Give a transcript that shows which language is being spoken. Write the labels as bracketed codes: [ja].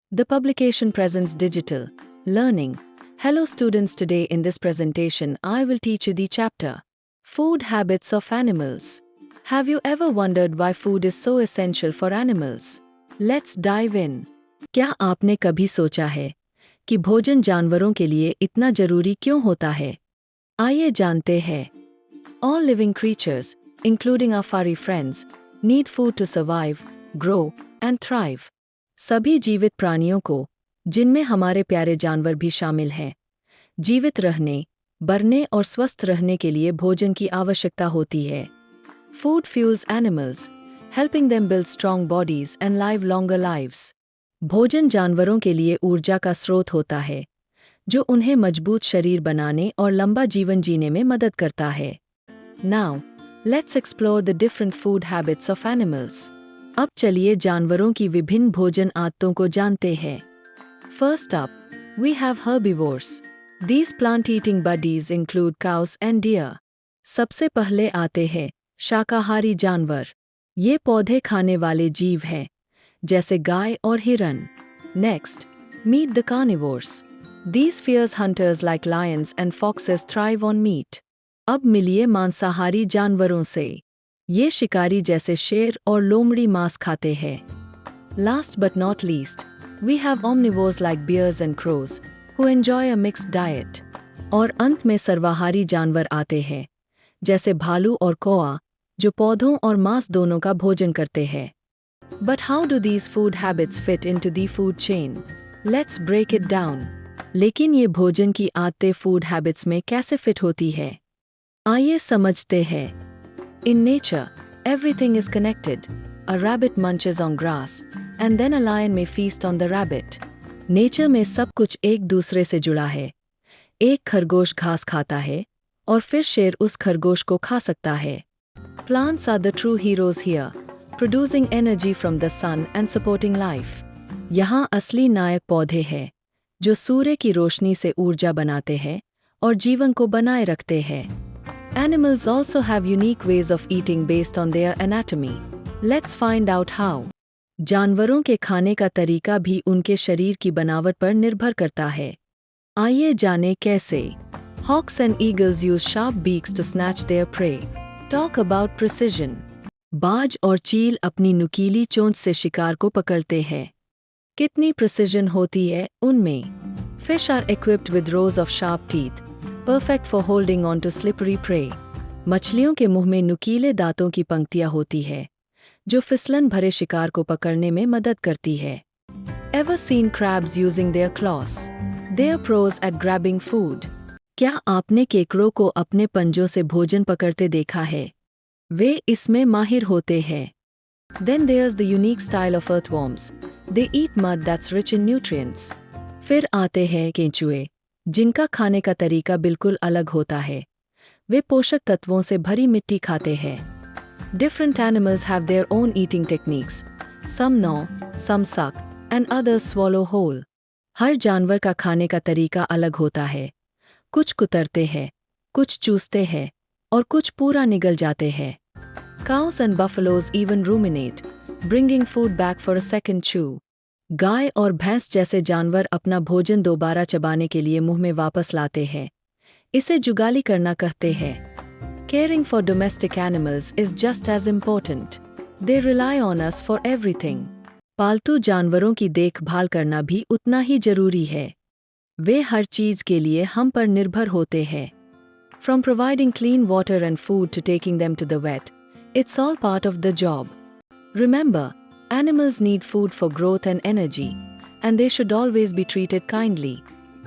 [en] The publication presents digital learning. Hello students, today in this presentation I will teach you the chapter Food Habits of Animals. Have you ever wondered why food is so essential for animals? Let's dive in. [hi] क्या आपने कभी सोचा है कि भोजन जानवरों के लिए इतना जरूरी क्यों होता है? आइए जानते हैं. [en] All living creatures, including our furry friends, need food to survive, grow, and thrive. [hi] सभी जीवित प्राणियों को, जिनमें हमारे प्यारे जानवर भी शामिल हैं, जीवित रहने, बढ़ने और स्वस्थ रहने के लिए भोजन की आवश्यकता होती है. [en] Food fuels animals, helping them build strong bodies and live longer lives. [hi] भोजन जानवरों के लिए ऊर्जा का स्रोत होता है, जो उन्हें मजबूत शरीर बनाने और लंबा जीवन जीने में मदद करता है. [en] Now, let's explore the different food habits of animals. [hi] अब चलिए जानवरों की विभिन्न भोजन आदतों को जानते हैं. [en] First up, we have herbivores. These plant-eating buddies include cows and deer. [hi] सबसे पहले आते हैं शाकाहारी जानवर. ये पौधे खाने वाले जीव हैं, जैसे गाय और हिरन. [en] Next, meet the carnivores. These fierce hunters like lions and foxes thrive on meat. [hi] अब मिलिए मांसाहारी जानवरों से. ये शिकारी जैसे शेर और लोमड़ी मांस खाते हैं. [en] Last but not least, we have omnivores like bears and crows, who enjoy a mixed diet. [hi] और अंत में सर्वाहारी जानवर आते हैं, जैसे भालू और कौआ, जो पौधों और मांस दोनों का भोजन करते हैं. [en] But how do these food habits fit into the food chain? Let's break it down. [hi] लेकिन ये भोजन की आदतें फूड हैबिट्स में कैसे फिट होती है? आइए समझते हैं. [en] In nature, everything is connected. A rabbit munches on grass, and then a lion may feast on the rabbit. [hi] Nature में सब कुछ एक दूसरे से जुड़ा है. एक खरगोश घास खाता है, और फिर शेर उस खरगोश को खा सकता है. [en] Plants are the true heroes here, producing energy from the sun and supporting life. [hi] यहाँ असली नायक पौधे हैं, जो सूर्य की रोशनी से ऊर्जा बनाते हैं और जीवन को बनाए रखते हैं. [en] Animals also have unique ways of eating based on their anatomy. Let's find out how. [hi] जानवरों के खाने का तरीका भी उनके शरीर की बनावट पर निर्भर करता है. आइए जानें कैसे. [en] Hawks and eagles use sharp beaks to snatch their prey. Talk about precision. [hi] बाज और चील अपनी नुकीली चोंच से शिकार को पकड़ते हैं. कितनी प्रिसिजन होती है उनमें. [en] Fish are equipped with rows of sharp teeth, perfect for holding on to slippery prey. [hi] मछलियों के मुंह में नुकीले दांतों की पंक्तियां होती है, जो फिसलन भरे शिकार को पकड़ने में मदद करती है. [en] Ever seen crabs using their claws? They are pros at grabbing food. [hi] क्या आपने केकड़ों को अपने पंजों से भोजन पकड़ते देखा है? वे इसमें माहिर होते हैं. [en] Then there's the unique style of earthworms. They eat mud that's rich in nutrients. [hi] फिर आते हैं केंचुए, जिनका खाने का तरीका बिल्कुल अलग होता है. वे पोषक तत्वों से भरी मिट्टी खाते हैं. [en] Different animals have their own eating techniques. Some gnaw, some suck, and others swallow whole. [hi] हर जानवर का खाने का तरीका अलग होता है. कुछ कुतरते हैं, कुछ चूसते हैं, और कुछ पूरा निगल जाते हैं. [en] Cows and buffaloes even ruminate, bringing food back for a second chew. [hi] गाय और भैंस जैसे जानवर अपना भोजन दोबारा चबाने के लिए मुंह में वापस लाते हैं. इसे जुगाली करना कहते हैं. [en] Caring for domestic animals is just as important. They rely on us for everything. [hi] पालतू जानवरों की देखभाल करना भी उतना ही जरूरी है. वे हर चीज के लिए हम पर निर्भर होते हैं. [en] From providing clean water and food to taking them to the vet, it's all part of the job. Remember, animals need food for growth and energy, and they should always be treated kindly.